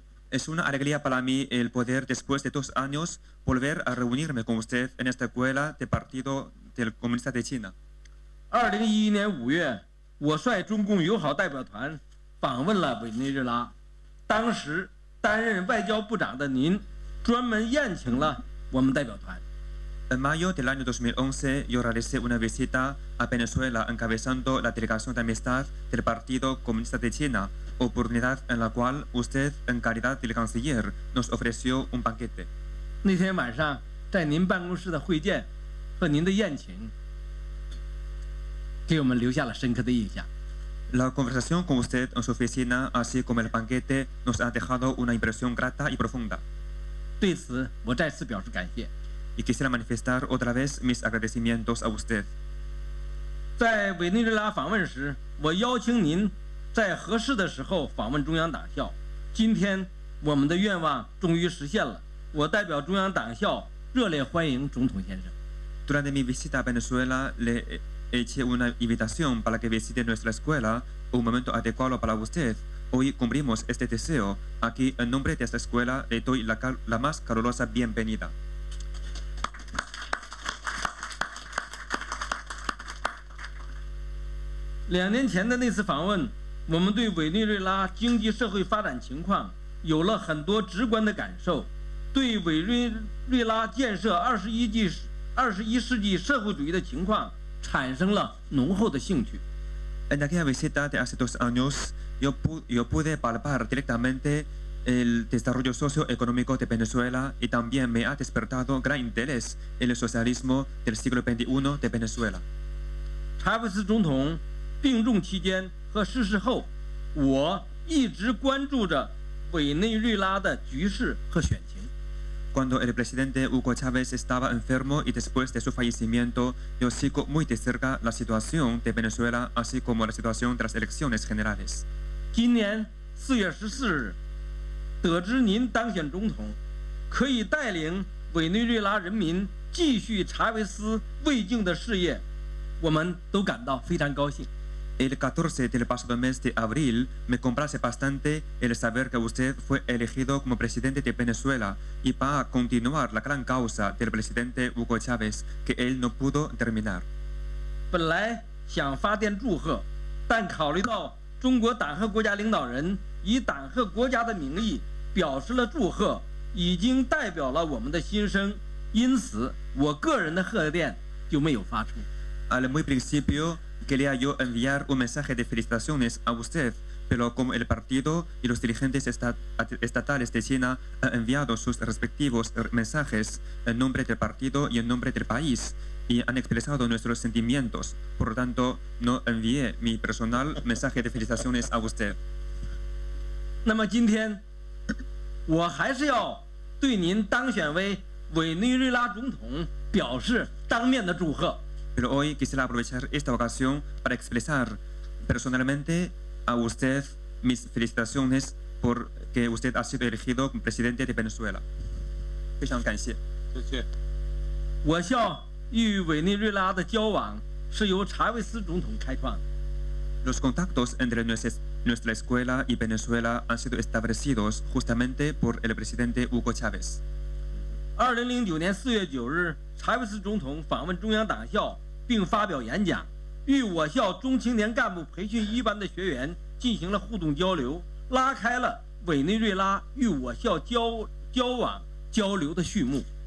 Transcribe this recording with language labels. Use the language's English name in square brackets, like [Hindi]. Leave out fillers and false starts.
[Spanish] Es una alegría para mí el poder, después de 2 años, volver a reunirme con usted en esta escuela del Partido del Comunista de China. [Chinese] 2011年5月，我率中共友好代表团访问了委内瑞拉。当时担任外交部长的您，专门宴请了我们代表团。 [Spanish] En mayo del año 2011, yo realicé una visita a Venezuela encabezando la delegación de amistad del Partido Comunista de China, oportunidad en la cual usted, en calidad del canciller, nos ofreció un banquete. [Chinese] 那天晚上，在您办公室的会见和您的宴请，给我们留下了深刻的印象。 [Spanish] La conversación con usted en su oficina, así como el banquete, nos ha dejado una impresión grata y profunda. [Chinese] 对此，我再次表示感谢。 [Spanish] Y quisiera manifestar otra vez mis agradecimientos a usted. [Chinese] 在委内瑞拉访问时，我邀请您在合适的时候访问中央党校。今天，我们的愿望终于实现了。我代表中央党校热烈欢迎总统先生。 [Spanish] Durante mi visita a Venezuela, le eché una invitación para que visite nuestra escuela, un momento adecuado para usted. Hoy cumplimos este deseo. Aquí, en nombre de esta escuela, le doy la más calurosa bienvenida. [Chinese] 2年前的那次访问，我们对委内瑞拉经济社会发展情况有了很多直观的感受，对委内瑞拉建设21世纪社会主义的情况产生了浓厚的兴趣。 [Spanish] En aquella visita de hace 2 años, yo pude palpar directamente el desarrollo socioeconómico de Venezuela y también me ha despertado gran interés en el socialismo del siglo XXI de Venezuela. [Chinese] 查韦斯总统 病重期间和逝世后，我一直关注着委内瑞拉的局势和选情。 [Spanish] Cuando el presidente Hugo Chávez estaba enfermo y después de su fallecimiento, yo sigo muy de cerca la situación de Venezuela, así como la situación de las elecciones generales. [Chinese] 今年4月14日，得知您当选总统，可以带领委内瑞拉人民继续查韦斯未竟的事业，我们都感到非常高兴。 [Spanish] El 14 del pasado mes de abril me complace bastante el saber que usted fue elegido como presidente de Venezuela y va a continuar la gran causa del presidente Hugo Chávez que él no pudo terminar. [Chinese] 本来想发电祝贺，但考虑到中国党和国家领导人以党和国家的名义表示了祝贺，已经代表了我们的心声，因此我个人的贺电就没有发出。 [Spanish] Al muy principio quería yo enviar un mensaje de felicitaciones a usted, pero como el partido y los dirigentes estatales de China han enviado sus respectivos mensajes en nombre del partido y en nombre del país y han expresado nuestros sentimientos, por lo tanto no envié mi personal mensaje de felicitaciones a usted. [Chinese] 那么今天，我还是要对您当选为委内瑞拉总统表示当面的祝贺。 [Spanish] Pero hoy quisiera aprovechar esta ocasión para expresar personalmente a usted mis felicitaciones por que usted ha sido elegido como presidente de Venezuela. [Chinese] 非常感谢。谢谢。我校与委内瑞拉的交往是由查韦斯总统开创的。 [Spanish] Los contactos entre nuestra escuela y Venezuela han sido establecidos justamente por el presidente Hugo Chávez. [Chinese] 2009年4月9日，查韦斯总统访问中央党校，并发表演讲，与我校中青年干部培训一班的学员进行了互动交流，拉开了委内瑞拉与我校交往交流的序幕。